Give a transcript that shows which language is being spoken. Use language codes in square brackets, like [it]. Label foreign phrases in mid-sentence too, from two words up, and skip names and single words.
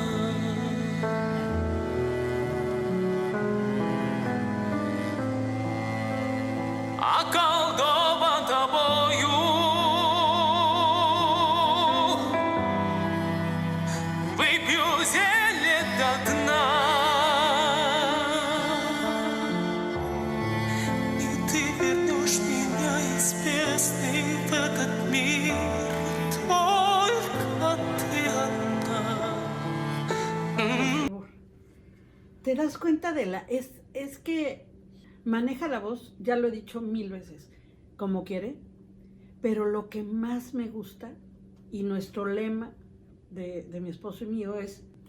[ru] Околдован тобою, выпью зелье до дна, и ты вернешь меня из бездны в этот мир. Только ты одна. [es] ¿Te das cuenta de la...? Es que maneja la voz, ya lo he dicho 1000 veces, como quiere, pero lo que más me gusta, y nuestro lema de mi esposo y mío es...